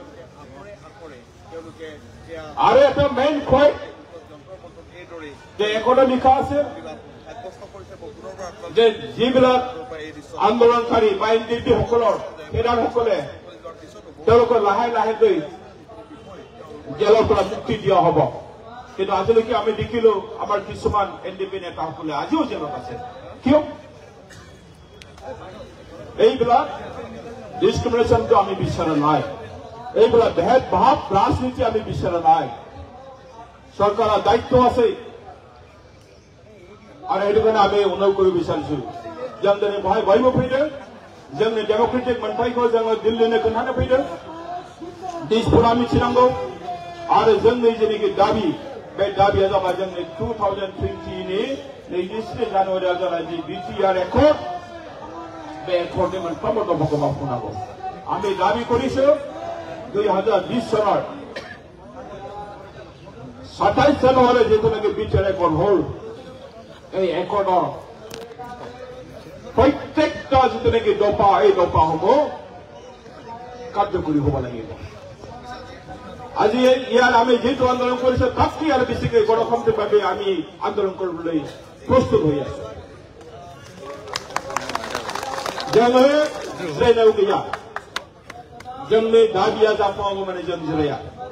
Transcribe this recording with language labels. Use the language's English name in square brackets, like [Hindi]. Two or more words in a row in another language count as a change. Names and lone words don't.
[Assamese] আৰু এটা মেইন পইণ্ট যে একৰ্ডত লিখা আছে যে যিবিলাক আন্দোলনকাৰী বা এনডিপি সকলৰ নেতাসকলে তেওঁলোকৰ লাহে লাহে গৈ জেলৰ পৰা মুক্তি দিয়া হ'ব কিন্তু আজিলৈকে আমি দেখিলো আমাৰ কিছুমান এনডিপি নেতাসকলে আজিও জেলত আছে কিয় এইবিলাক ডিসক্রিমিনেশনটো আমি বিচাৰা নাই এইবিলাক ভেদ ভাৱ ৰাজনীতি আমি বিচাৰা নাই চৰকাৰৰ দায়িত্ব আছে আৰু এইটো কাৰণে আমি অনুৰোধ কৰিব বিচাৰিছো [Bodo] जोंनि बेवहाय बयबो फैदों जोंनि डेमोक्रेटिक मोनथायखौ जोङो दिल्लीनो खोन्थानो फैदों दिसपुरा मिथिनांगौ आरो जोंनि जेनेखि दाबि बे दाबिया जाबाय जोंनि 2020 नि 23 जानुवारियाव जानाय जि बिटिआर एकर्ड बे एकर्डनि मोनफ्रोमबो दफाखौ मावफुंनांगौ [Assamese] আমি দাবি কৰিছো 2020 সনৰ 27 জানুৱাৰী যেতিয়ালৈকে বিটিআर एकर्ड হ'ল এই একৰ্ডৰ প্ৰত্যেকটা যেনেকৈ দফা এই দফাসমূহ কাৰ্যকৰী হ'ব লাগিব আজি ইয়াৰ আমি যেটো আন্দোলন কৰিছো তাতকৈ আৰু বেছিকৈ গণতান্ত্ৰিকভাৱে আমি আন্দোলন কৰিবলৈ প্ৰস্তুত হৈ আছো [Bodo] जोङो जिरायनायाव गैया जोंनि दाबिया जाफुङागौ माने जों जिराया